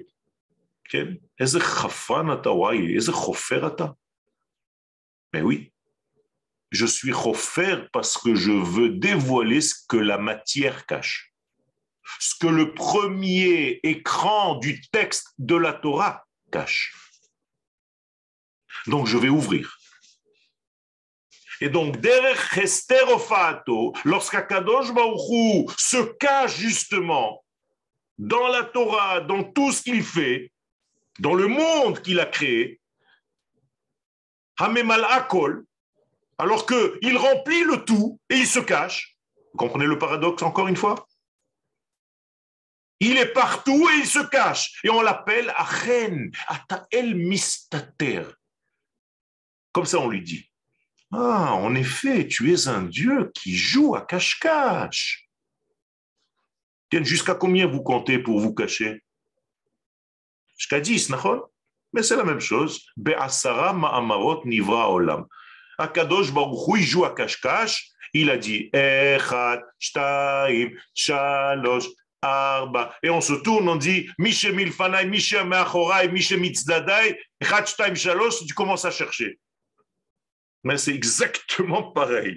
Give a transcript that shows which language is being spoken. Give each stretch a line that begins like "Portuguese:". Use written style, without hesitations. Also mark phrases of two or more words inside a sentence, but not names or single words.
French: Mais oui, je suis chofer parce que je veux dévoiler ce que la matière cache. Ce que le premier écran du texte de la Torah cache. Donc je vais ouvrir. Et donc,
Hebrew: דרך הסתר פניו,
French: lorsqu'Akadosh Baruch Hu se cache justement dans la Torah, dans tout ce qu'il fait, dans le monde qu'il a créé,
Hebrew: הממלא הכל,
French: alors qu'il remplit le tout et il se cache. Vous comprenez le paradoxe encore une fois? Il est partout et il se cache. Et on l'appelle
Hebrew: אכן אתה אל מסתתר.
French: Comme ça on lui dit. Ah, en effet, tu es un Dieu qui joue à cache-cache. Jusqu'à combien vous comptez pour vous cacher? Jusqu'à 10, d'accord? Mais c'est la même chose.
Hebrew: בעשרה מאמרות נברא עולם.
French: Akadosh Baruch Hu, il joue à cache-cache. Il a dit
Hebrew: אחד שתיים שלוש ארבע.
French: Et on se tourne, on dit
Hebrew: מי שמלפני מי שמאחורי מי שמצדדי, אחד שתיים שלוש.
French: Tu commences à chercher. Mais c'est exactement pareil.